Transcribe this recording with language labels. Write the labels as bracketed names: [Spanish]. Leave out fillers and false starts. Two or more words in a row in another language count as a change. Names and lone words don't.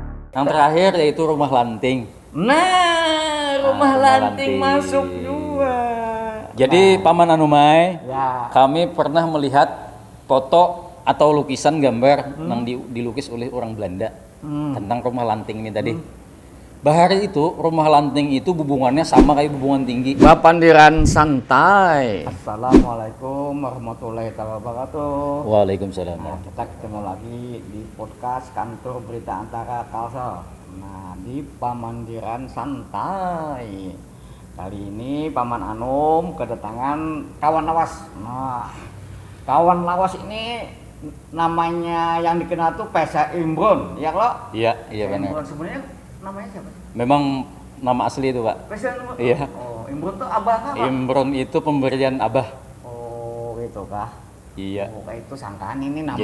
[Indonesian] Yang terakhir yaitu rumah lanting. Nah, rumah lanting masuk juga. Jadi Paman Anumai, Ya. kami pernah melihat foto atau lukisan gambar yang dilukis oleh orang Belanda tentang rumah lanting ini tadi. [Banjar] Bahari itu rumah lanting itu hubungannya sama kayak hubungan tinggi. Bapandiran santai. [Arabic] السلام عليكم ورحمة الله وبركاته. Waalaikumsalam. [Indonesian] Nah, kita ketemu lagi di podcast kantor berita antara Kalsel. Nah, di Pamandiran Santai. Kali ini Paman Anum kedatangan kawan lawas. Nah, kawan lawas ini namanya yang dikenal tuh Pesa Imron, ya lo? Iya, iya benar. Imron sebenarnya namanya siapa? Memang nama asli itu, Pak. Pesa Imron. Iya. Oh, Imron tuh abah apa? Imron itu pemberian Abah. Oh, gitu kah? Iya. Oh, kayak itu sangkaan ini nama.